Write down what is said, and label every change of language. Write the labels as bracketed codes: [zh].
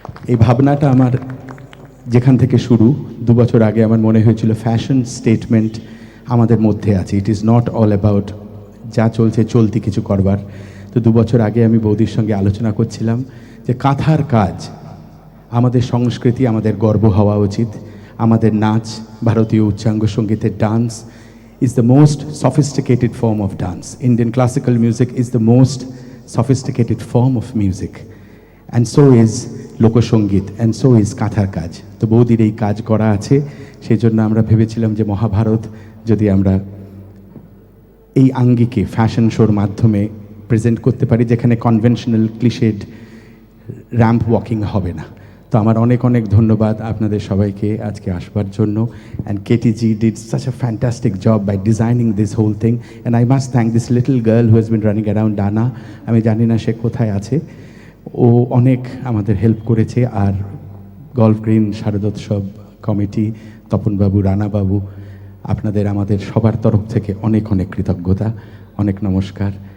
[bn] এই ভাবনাটা আমার যেখান থেকে শুরু 2 বছর আগে আমার মনে হয়েছিল ফ্যাশন স্টেটমেন্ট আমাদের মধ্যে আছে। [en] it is not all about [bn] যা চলছে চলতি কিছু করবার। তো 2 বছর আগে আমি বৌদির সঙ্গে আলোচনা করছিলাম যে কাঁথার কাজ আমাদের সংস্কৃতি, আমাদের গর্ব হওয়া উচিত। আমাদের নাচ, ভারতীয় উচ্চাঙ্গ সঙ্গীতের [en] Dance is the most sophisticated form of dance. Indian classical music is the most sophisticated form of music. And so is লোকসঙ্গীত, and so is কাঁথার কাজ। [bn] তো বৌদির এই কাজ করা আছে, সেই জন্য আমরা ভেবেছিলাম যে মহাভারত যদি আমরা এই আঙ্গিকে ফ্যাশন শোর মাধ্যমে প্রেজেন্ট করতে পারি, যেখানে কনভেনশনাল ক্লিশেড র্যাম্প ওয়াকিং হবে না। তো আমার অনেক অনেক ধন্যবাদ আপনাদের সবাইকে আজকে আসবার জন্য। [en] And KTG did such a fantastic job by designing this whole thing, and I must thank this little girl who has been running around, Dana. [bn] আমি জানি না সে কোথায় আছে, ও অনেক আমাদের হেল্প করেছে। আর গল্ফ গ্রিন শারদোৎসব কমিটি, তপনবাবু, রানাবাবু, আপনাদের আমাদের সবার তরফ থেকে অনেক অনেক কৃতজ্ঞতা, অনেক নমস্কার।